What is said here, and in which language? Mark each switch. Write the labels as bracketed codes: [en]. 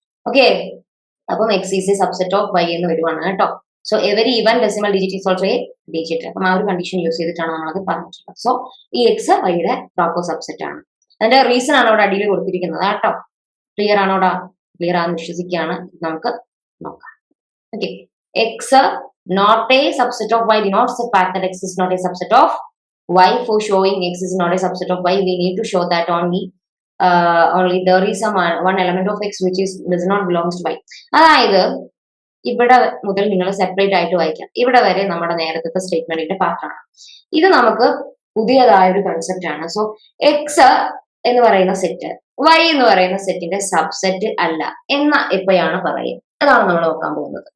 [en] okay, [ml] അപ്പം [en] x is a subset of y [ml] എന്ന് വരുവാണ് കേട്ടോ. [en] So every even decimal digit is also a digit. [ml] അപ്പം ആ ഒരു കണ്ടീഷൻ യൂസ് ചെയ്തിട്ടാണ് നമ്മളത് പറഞ്ഞിട്ടുള്ളത്. സോ ഈ എക്സ് വൈയുടെ പ്രോപ്പർ സബ്സെറ്റ് ആണ്. അതിന്റെ റീസൺ ആണ് അവിടെ അടിയിൽ കൊടുത്തിരിക്കുന്നത് കേട്ടോ. ക്ലിയർ ആണോടാ? ക്ലിയർ ആണെന്ന് വിശ്വസിക്കുകയാണ്. നമുക്ക് നോക്കാം. [en] Okay, x not a subset of y denotes the fact that x is not a subset of y. For showing x is not a subset of y, we need to show that only there is one element of x which does not belongs to y. [ml] അതായത് ഇവിടെ മുതൽ നിങ്ങൾ separate ആയിട്ട് വായിക്കാം. ഇവിടെ വരെ നമ്മുടെ നേരത്തെ സ്റ്റേറ്റ്മെന്റിന്റെ പാർട്ടാണ്. ഇത് നമുക്ക് പുതിയതായ ഒരു കൺസെപ്റ്റ് ആണ്. സോ എക്സ് എന്ന് പറയുന്ന സെറ്റ് വൈ എന്ന് പറയുന്ന സെറ്റിന്റെ സബ്സെറ്റ് അല്ല എന്ന എപ്പോഴാണ് പറയുക, അതാണ് നമ്മൾ നോക്കാൻ പോകുന്നത്.